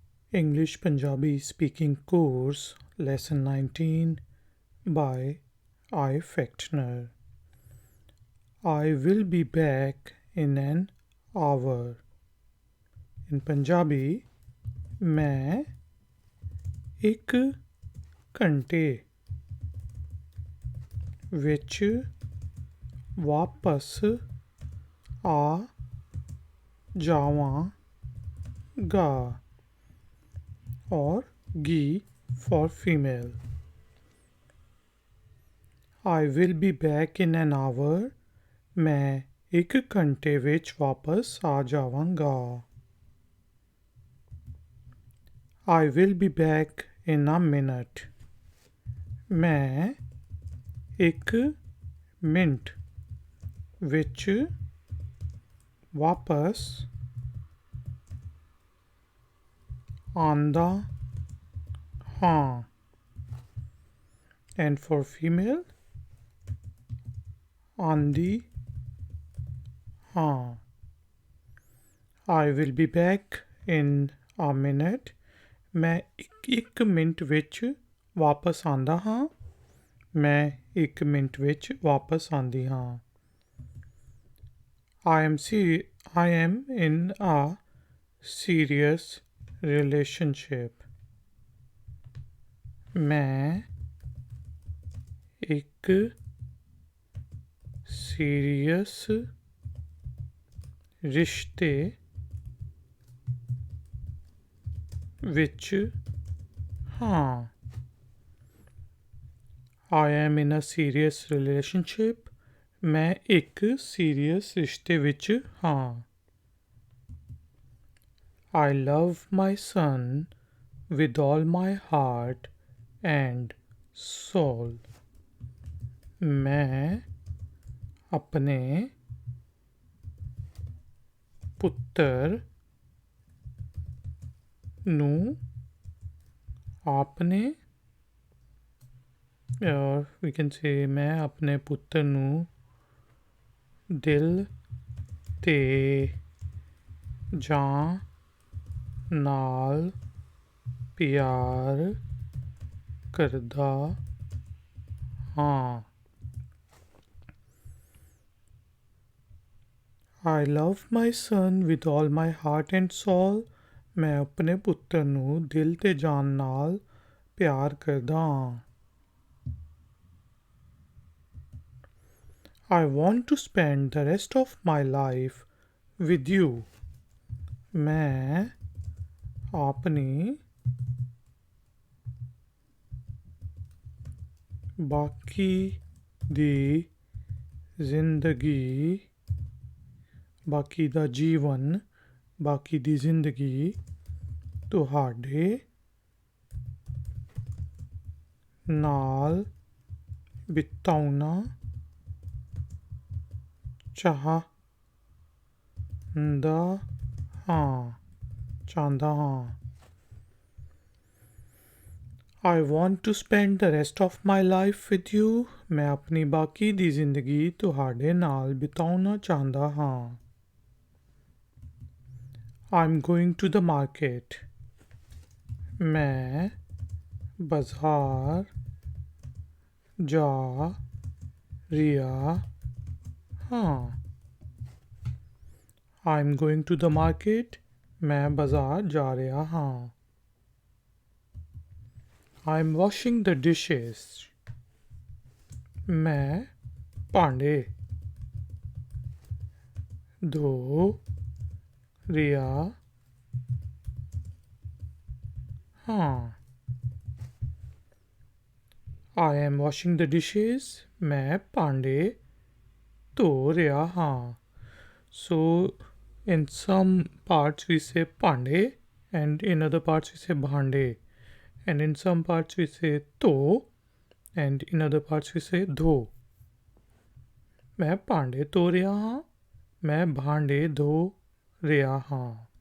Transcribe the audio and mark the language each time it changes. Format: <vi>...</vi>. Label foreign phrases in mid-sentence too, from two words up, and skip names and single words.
<en>English Punjabi Speaking Course Lesson 19 by Ifactner. I will be back in an hour. In Punjabi,</en> <pa>मैं ਇੱਕ ਘੰਟੇ ਵਿੱਚ ਵਾਪਸ ਆ ਜਾਵਾਂਗਾ or गी</pa> <en>for female. I will be back in an hour.</en> <pa>मैं ਇੱਕ ਘੰਟੇ ਵਿੱਚ ਵਾਪਸ ਆ ਜਾਵਾਂਗਾ.</pa> <en>I will be back in a minute.</en> <pa>ਮੈਂ ਇੱਕ ਮਿੰਟ ਵਿੱਚ ਵਾਪਸ ਆਂਦਾ ਹਾਂ.</pa> <en>And for female,</en> <pa>ਆਂਦੀ ਹਾਂ.</pa> <en>I will be back in a minute.</en> <pa>ਮੈਂ ਇੱਕ ਮਿੰਟ ਵਿੱਚ ਵਾਪਸ ਆਂਦਾ ਹਾਂ. ਮੈਂ ਇੱਕ ਮਿੰਟ ਵਿੱਚ ਵਾਪਸ ਆਂਦੀ ਹਾਂ.</pa> <en>I am in a serious relationship.</en> <pa>ਮੈਂ ਇੱਕ serious ਰਿਸ਼ਤੇ ਵਿੱਚ ਹਾਂ.</pa> <en>I am in a serious relationship.</en> <pa>ਮੈਂ ਇੱਕ serious ਰਿਸ਼ਤੇ ਵਿੱਚ ਹਾਂ.</pa> <en>I love my son with all my heart and soul.</en> <pa>ਮੈਂ ਆਪਣੇ ਪੁੱਤਰ ਨੂੰ ਆਪਣੇ</pa> <en>or we can say</en> <pa>ਮੈਂ ਅਪਣੇ ਪੁੱਤਰ ਨੂੰ ਦਿਲ ਤੇ ਜਾਨ ਨਾਲ ਪਿਆਰ ਕਰਦਾ ਹਾਂ.</pa> <en>I love my son with all my heart and soul.</en> <pa>ਮੈਂ ਆਪਣੇ ਪੁੱਤਰ ਨੂੰ ਦਿਲ ਤੇ ਜਾਨ ਨਾਲ ਪਿਆਰ ਕਰਦਾ ਹਾਂ.</pa> <en>I want to spend the rest of my life with you.</en> <pa>ਮੈਂ ਆਪਣੀ ਬਾਕੀ ਦੀ ਜ਼ਿੰਦਗੀ ਬਾਕੀ ਦਾ ਜੀਵਨ ਬਾਕੀ ਦੀ ਜ਼ਿੰਦਗੀ ਤੁਹਾਡੇ ਨਾਲ ਬਿਤਾਉਣਾ ਚਾਹੁੰਦਾ ਹਾਂ.</pa> <en>I want to spend the rest of my life with you.</en> <pa>ਮੈਂ ਆਪਣੀ ਬਾਕੀ ਦੀ ਜ਼ਿੰਦਗੀ ਤੁਹਾਡੇ ਨਾਲ ਬਿਤਾਉਣਾ ਚਾਹੁੰਦਾ ਹਾਂ.</pa> <en>I'm going to the market.</en> <pa>ਮੈਂ ਬਾਜ਼ਾਰ ਜਾ ਰਿਹਾ ਹਾਂ.</pa> <en>I'm going to the market.</en> <pa>ਮੈਂ ਬਾਜ਼ਾਰ ਜਾ ਰਿਹਾ ਹਾਂ.</pa> <en>I'm washing the dishes.</en> <pa>ਮੈਂ ਭਾਂਡੇ ਧੋ ਰਿਹਾ ਹਾਂ.</pa> <en>I am washing the dishes.</en> <pa>ਮੈਂ ਭਾਂਡੇ ਧੋ ਰਿਹਾ ਹਾਂ.</pa> <en>So in some parts we say ਭਾਂਡੇ and in other parts we say ਭਾਂਡੇ. And in some parts we say ਧੋ and in other parts we say ਧੋ.</en> <pa>ਮੈਂ ਭਾਂਡੇ ਧੋ ਰਿਹਾ ਹਾਂ. ਮੈਂ ਭਾਂਡੇ ਧੋ ਰਿਹਾ ਹਾਂ.</pa>